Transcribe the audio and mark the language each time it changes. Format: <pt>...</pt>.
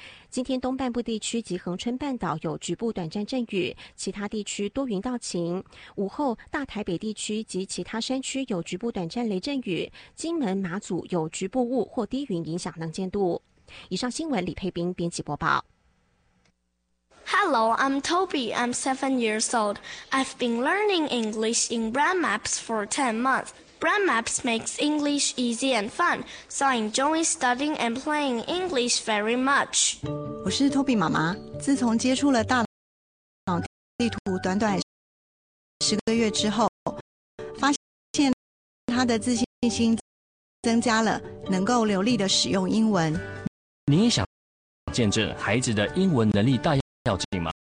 <zh>今天东半部地区及恒春半岛有局部短暂阵雨，其他地区多云到晴。午后大台北地区及其他山区有局部短暂雷阵雨，金门马祖有局部雾或低云影响能见度。以上新闻李佩宾编辑播报。</zh> <en>Hello, I'm Toby. I'm 7 years old. I've been learning English in Brand Maps for 10 months. Brand Maps makes English easy and fun, so I enjoy studying and playing English very much.</en> <zh>我是 Toby 妈妈。自从接触了大脑地图短短10个月之后，发现她的自信心增加了，能够流利的使用英文。您也想见证孩子的英文能力大跃进？要进吗？</zh>